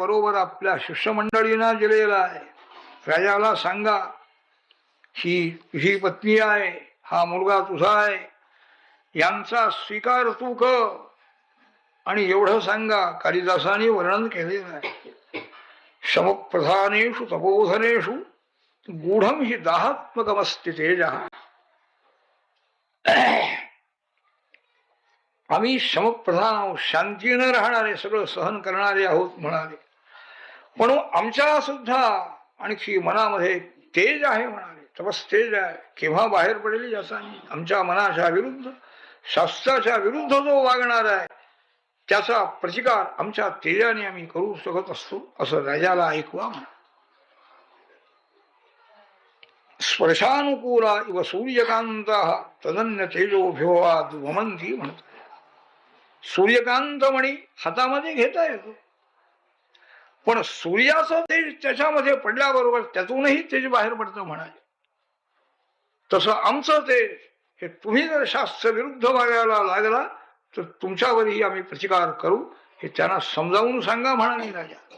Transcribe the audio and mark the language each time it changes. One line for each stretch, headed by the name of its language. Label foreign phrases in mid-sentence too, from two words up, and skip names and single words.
Marathi: बरोबर आपल्या शिष्यमंडळींना दिलेला आहे. राजाला सांगा, ही तुझी पत्नी आहे, हा मुलगा तुझा आहे, यांचा स्वीकार तू कर. आणि एवढं सांगा, कालिदासाने वर्णन केलेलं आहे.
Sanskrit: शमप्रधानेषु तपोधनेषु गूढम हि दाहात्मकमस्ति तेजः.
Marathi: आम्ही शमप्रधान आहोत, शांतीनं राहणारे, सगळं सहन करणारे आहोत म्हणाले. पण आमच्या सुद्धा आणखी मनामध्ये तेज आहे म्हणाले, तपस्तेज आहे. केव्हा बाहेर पडेल याचा आमच्या मनाच्या विरुद्ध, शास्त्राच्या विरुद्ध जो वागणार आहे त्याचा प्रतिकार आमच्या तेजाने आम्ही करू शकत असतो, असं राजाला ऐकवा म्हणा.
Sanskrit: स्पर्शानुकूला इव सूर्यकांत तदन्य तेजोभ्योवाद वमंती म्हणतात.
Marathi: सूर्यकांत मणी हातामध्ये घेता येतो, पण सूर्याचं तेज त्याच्यामध्ये पडल्याबरोबर त्यातूनही तेज बाहेर पडतं म्हणाले. तसं आमचं तेज हे तुम्ही जर शास्त्र विरुद्ध वागायला लागला तर तुमच्यावरही आम्ही प्रतिकार करू, हे त्यांना समजावून सांगा म्हणाले राजा.